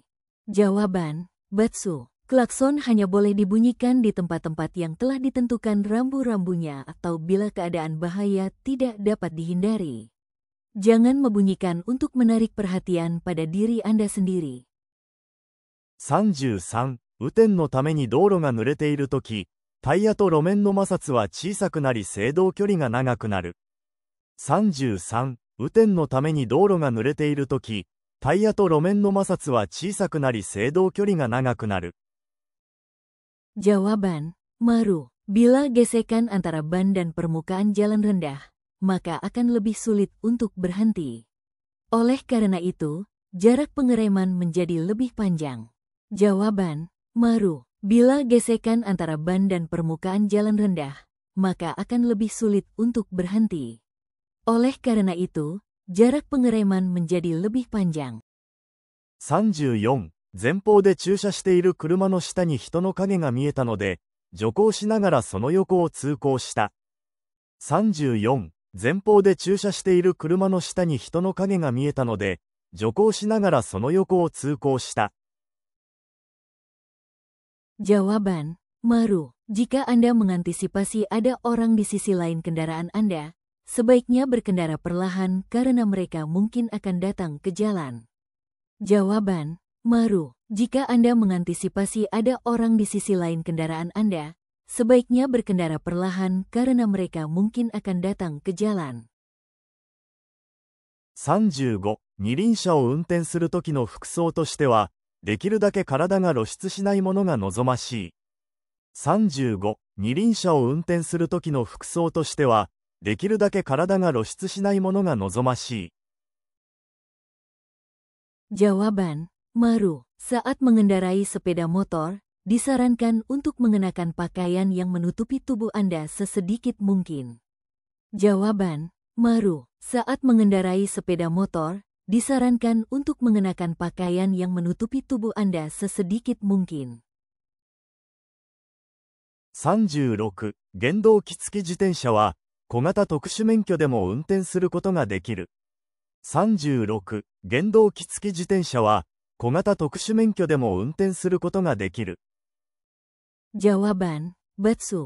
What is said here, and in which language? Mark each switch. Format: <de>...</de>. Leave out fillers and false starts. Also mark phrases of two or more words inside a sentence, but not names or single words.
<id>Jawaban, Batsu. Klakson hanya boleh dibunyikan di tempat-tempat yang telah ditentukan rambu-rambunya atau bila keadaan bahaya tidak dapat dihindari. Jangan membunyikan untuk menarik perhatian pada diri Anda sendiri.</id> <ja>33、雨天のために道路が濡れているとき、タイヤと路面の摩擦は小さくなり制動距離が長くなる。33、雨天のために道路が濡れているとき、タイヤと路面の摩擦は小さくなり制動距離が長くなる。</ja> <id>Jawaban, Maru. Bila gesekan antara ban dan permukaan jalan rendah, maka akan lebih sulit untuk berhenti. Oleh karena itu, jarak pengereman menjadi lebih panjang. Jawaban, Maru. Bila gesekan antara ban dan permukaan jalan rendah, maka akan lebih sulit untuk berhenti. Oleh karena itu, jarak pengereman menjadi lebih panjang.</id> <ja>34、前方で駐車している車の下に人の影が見えたので、徐行しながらその横を通行した。34、前方で駐車している車の下に人の影が見えたので、徐行しながらその横を通行した。</ja> <id>Jawaban, Maru. Jika Anda mengantisipasi ada orang di sisi lain kendaraan Anda, sebaiknya berkendara perlahan karena mereka mungkin akan datang ke jalan. Jawaban, Maru. Jika Anda mengantisipasi ada orang di sisi lain kendaraan Anda, sebaiknya berkendara perlahan karena mereka mungkin akan datang ke jalan.</id> <ja>35、二輪車を運転するときの服装としては、できるだけ体が露出しないものが望ましい。35、二輪車を運転するときの服装としては、できるだけ体が露出しないものが望ましい。</ja> <id>Jawaban, Maru. Saat mengendarai sepeda motor, disarankan untuk mengenakan pakaian yang menutupi tubuh Anda sesedikit mungkin. Jawaban, Maru. Saat mengendarai sepeda motor, disarankan untuk mengenakan pakaian yang menutupi tubuh Anda sesedikit mungkin.</id> <ja>36、原動機付き自転車は、小型特殊免許でも運転することができる。36、原動機付き自転車は、小型特殊免許でも運転することができる。</ja> <id>Jawaban, Batsu.</id>